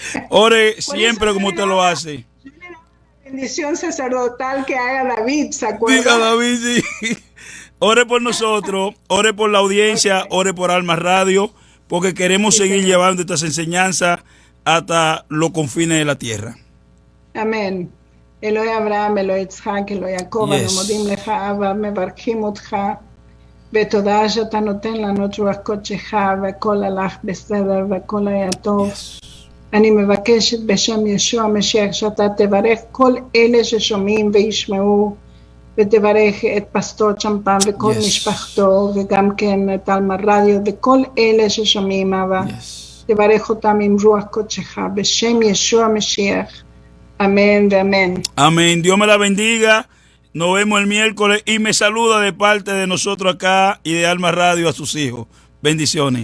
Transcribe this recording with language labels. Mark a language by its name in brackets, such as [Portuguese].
[Spanish] Ore siempre como usted lo hace. Bendición sacerdotal que haga David, ¿se acuerda? Diga David, sí. Ore por nosotros, ore por la audiencia, ore por Alma Radio, porque queremos seguir llevando estas enseñanzas hasta los confines de la tierra. Amén. [Hebrew] Eloi Abraham, Eloi Yitzhak, Eloi Jacob, אנו מודים לך אבא, מברכים אותך, ותודה שאתה נותן לנו את רוח קודשך, והכל הלך בסדר, והכל היה טוב. אני מבקשת בשם ישוע המשיח שאתה תברך כל אלה ששומעים וישמעו, ותברך את פסטור צ'מפן וכל משפחתו, וגם כן את אלמה רדיו, וכל אלה ששומעים אבא. תברך אותם עם רוח קודשך, בשם ישוע המשיח. [Spanish] Amén, amén. Amén. Dios me la bendiga. Nos vemos el miércoles y me saluda de parte de nosotros acá y de Alma Radio a sus hijos. Bendiciones.